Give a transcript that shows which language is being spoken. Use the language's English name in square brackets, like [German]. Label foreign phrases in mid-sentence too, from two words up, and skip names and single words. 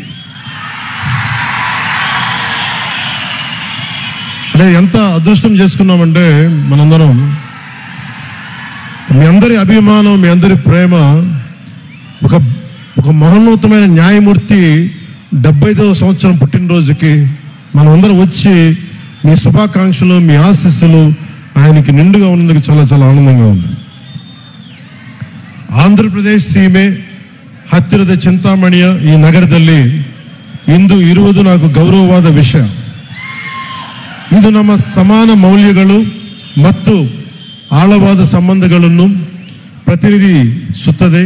[Telugu] అంటే ఎంత అదృష్టం చేసుకున్నామంటే మనందరం మీ అందరి అభిమానం, మీ అందరి ప్రేమ ఒక మహోన్నతమైన న్యాయమూర్తి 75వ సంవత్సరం పుట్టినరోజుకి మనమందరం వచ్చి మీ శుభాకాంక్షలు, మీ ఆశీస్సులు ఆయనకి నిండుగా ఉన్నందుకు చాలా చాలా ఆనందంగా ఉంది. [Kannada] ಆಂಧ್ರಪ್ರದೇಶ ಸೀಮೆ ಹತ್ತಿರದ ಚಿಂತಾಮಣಿಯ ಈ ನಗರದಲ್ಲಿ ಇಂದು ಇರುವುದು నాకు ಗೌರವವಾದ ವಿಷಯ. ಇದು ನಮ್ಮ ಸಮಾನ ಮೌಲ್ಯಗಳು ಮತ್ತು ಆಳವಾದ ಸಂಬಂಧಗಳನ್ನು ಪ್ರತಿನಿಧಿಸುತ್ತದೆ.